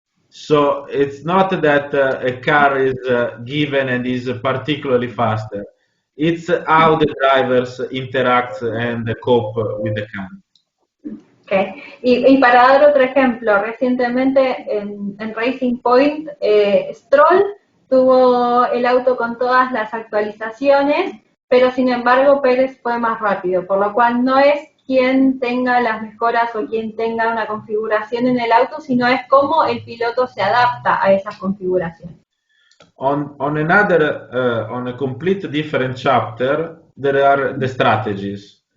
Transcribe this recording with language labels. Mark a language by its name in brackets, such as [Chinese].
[English] So it's not that a car is given and is particularly faster. It's how the drivers interact and cope with the car. Okay. [Spanish] Y para dar otro ejemplo, recientemente en Racing Point, Stroll tuvo el auto con todas las actualizaciones, pero sin embargo Pérez fue más rápido, por lo cual no es quien tenga las mejoras o quien tenga una configuración en el auto, sino es cómo el piloto se adapta a esas configuraciones. [English] On a complete different chapter, there are the strategies.